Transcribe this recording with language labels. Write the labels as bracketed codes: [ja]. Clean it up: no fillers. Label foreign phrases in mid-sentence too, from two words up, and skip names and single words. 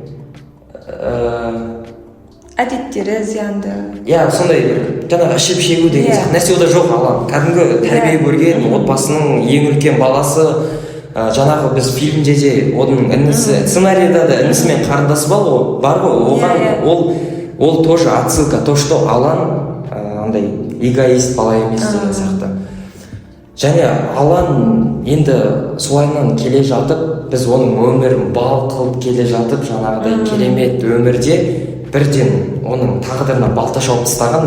[kk] әдеттері зиянды. Сондай жаңағы ішіп шегу деген нәрсе ода жоқ. Алан кәдімгі тәрбие көрген, отбасының ең үлкен баласы. Жаңағы біз фильмде де оның інісі, сценарийда да інісімен қарындасы бар ғой, оған ол ол [ru] тоже отсылка, то что [kk] Алан андай эгоист бала емес деген сияқты. Және Алан енді солайынан келе жатып, біз оның өмірін бал қылып келе жатып, жаңағыдай керемет өмірде бірден оның тағдырына балта шауып тастаған.